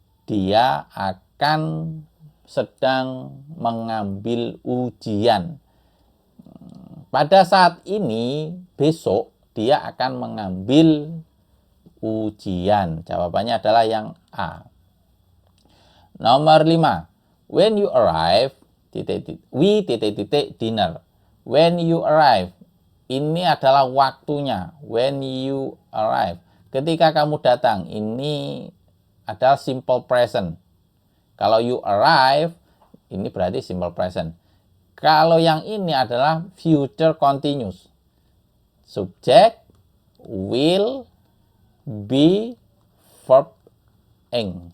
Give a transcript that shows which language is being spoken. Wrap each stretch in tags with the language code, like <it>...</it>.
<id>Dia akan sedang mengambil ujian. Pada saat ini, besok, dia akan mengambil ujian. Jawabannya adalah yang A. Nomor 5.</id> <en>When you arrive, we dinner. When you arrive,</en> <id>ini adalah waktunya.</id> <en>When you arrive,</en> <id>ketika kamu datang, ini adalah simple present. Kalau</id> <en>you arrive,</en> <id>ini berarti simple present. Kalau yang ini adalah future continuous.</id> <en>Subject will be verb ing.</en>